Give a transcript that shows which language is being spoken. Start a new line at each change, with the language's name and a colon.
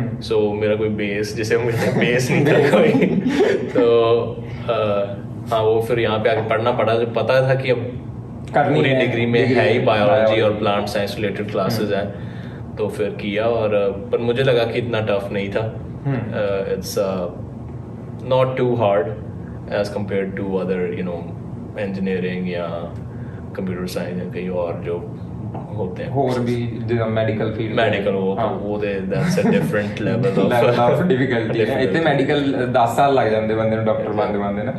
Hindi: सो मेरा कोई बेस, जिसे बेस नहीं था कोई तो हाँ, वो फिर यहाँ पे आके पढ़ना पड़ा, जो पता था कि अब पूरी डिग्री में है ही बायोलॉजी और प्लांट साइंस रिलेटेड क्लासेस हैं, तो फिर किया। और पर मुझे लगा कि इतना टफ नहीं था,
English: it's not too hard as compared to other engineering
Hindi: या computer science या कहीं और जो होते हैं, और भी मेडिकल फील्ड, मेडिकल हो तो वो
English: that's a different level of
Hindi: difficulty है। इतने मेडिकल 10 साल लग जाते बंदे ਨੂੰ डॉक्टर बनते ना,